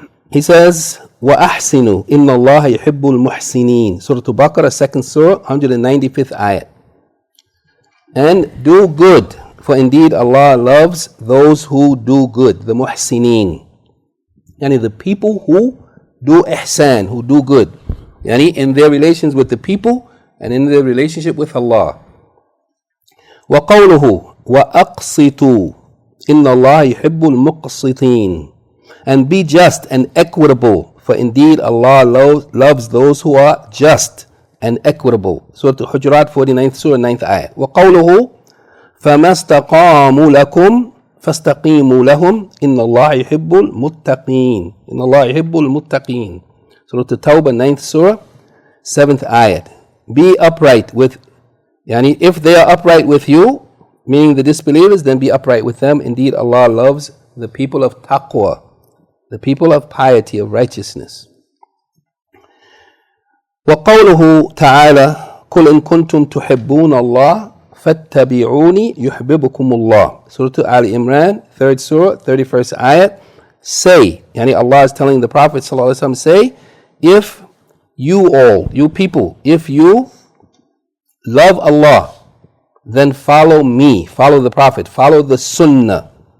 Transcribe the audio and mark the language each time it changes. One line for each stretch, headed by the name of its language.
English: He says,
Arabic: وَأَحْسِنُوا إِنَّ اللَّهَ يُحِبُّ الْمُحْسِنِينَ.
English: Surah Al-Baqarah, 2nd Surah, 195th ayat. And do good, for indeed Allah loves those who do good, the muhsineen. Yani the people who do ihsan, who do good. Yani in their relations with the people and in their relationship with Allah.
Arabic: وَقَوْلُهُ وَأَقْسِطُوا إِنَّ اللَّهَ يُحِبُّ الْمُقْسِطِينَ.
English: And be just and equitable, for indeed Allah loves those who are just and equitable. Surah Al-Hujurat, 49th Surah, 9th ayat.
Arabic: وَقَوْلُهُ فَمَا اسْتَقَامُوا لَكُمْ فَاسْتَقِيمُوا لَهُمْ إِنَّ اللَّهَ يُحِبُّ الْمُتَّقِينَ. إِنَّ اللَّهَ يُحِبُّ الْمُتَّقِينَ.
English: Surah At-Tawbah, 9th Surah, 7th ayat. Be upright with, yani if they are upright with you, meaning the disbelievers, then be upright with them. Indeed Allah loves the people of taqwa, the people of piety, of righteousness.
Arabic: وقوله تعالى قل إن كنتم تحبون الله فاتبعوني يحببكم الله.
English: Surah Al-Imran, 3rd Surah, 31st ayat. Say, yani Allah is telling the Prophet ﷺ, say, if you all, you people, if you love Allah, then follow me, follow the Prophet, follow the Sunnah.